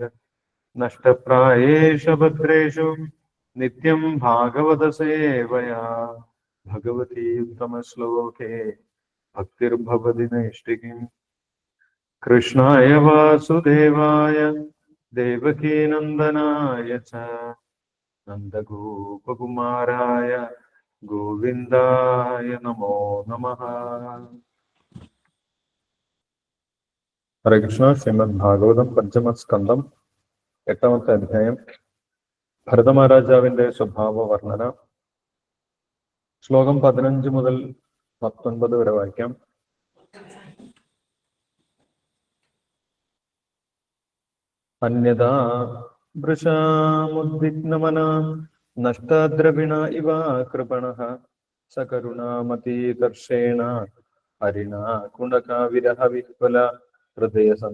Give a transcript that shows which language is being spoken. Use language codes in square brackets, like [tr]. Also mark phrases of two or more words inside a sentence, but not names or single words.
[sa] नष्टप्रायेषु भद्रेषु नित्यं भागवत सेवया भगवती उत्तमश्लोके भक्तिर्भवति नैष्टिकीम्। कृष्णाय वासुदेवाय देवकीनन्दनाय च नन्दगोपकुमाराय गोविन्दाय नमो नमः। हरे कृष्ण। [ml] ശ്രീമദ്ഭാഗവതം പഞ്ചമസ്കന്ധം 8ാമത്തെ അധ്യായം ഭരതമഹാരാജാവിന്റെ സ്വഭാവ വർണ്ണന. ശ്ലോകം 15 മുതൽ 19 വരെ വായിക്കാം. [sa] അന്യഥാ വൃഷാമുദ്വിഗ്നമന നഷ്ടദ്രവിണ ഇവ കൃപണഃ സകരുണാമതീതർഷേണ ഹരിണാ കുണകാവിരഹ വിഹ്വല ഹൃദയ